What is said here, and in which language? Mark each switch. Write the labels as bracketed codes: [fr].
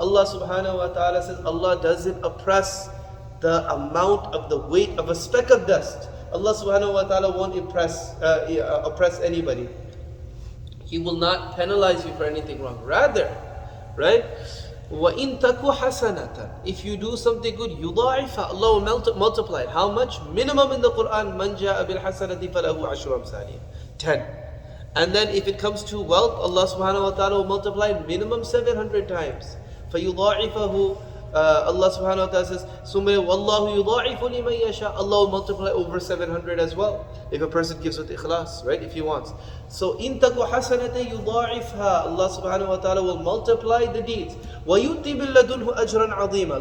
[en] Allah subhanahu wa ta'ala says, Allah doesn't oppress the amount of the weight of a speck of dust. Allah subhanahu wa ta'ala won't oppress anybody. He will not penalize you for anything wrong. Rather, right? [ar] وَإِن تَكُ حَسَنَةً, [en] if you do something good, [ar] يُضَاعِفَ, [en] Allah will multiply it. How much? Minimum in the Quran, [ar] مَنْ جَاءَ بِالْحَسَنَةِ فَلَهُ عَشْرُ أَمْثَالِهَا, 10. [en] And then if it comes to wealth, Allah subhanahu wa ta'ala will multiply minimum 700 times. [ar] فَيُضَاعِفَهُ, [en] Allah subhanahu wa ta'ala says, [ar] وَاللَّهُ يُضَاعِفُ لِمَنْ يَشَاءُ, [en] Allah will multiply over 700 as well. If a person gives with ikhlas, right? If he wants. So, [ar] إِن تَكُ حَسَنَةً يُضَاعِفْهَا, [en] Allah subhanahu wa ta'ala will multiply the deeds. [ar] وَيُؤْتِ بِاللَّدُنْهُ أَجْرًا عَظِيمًا.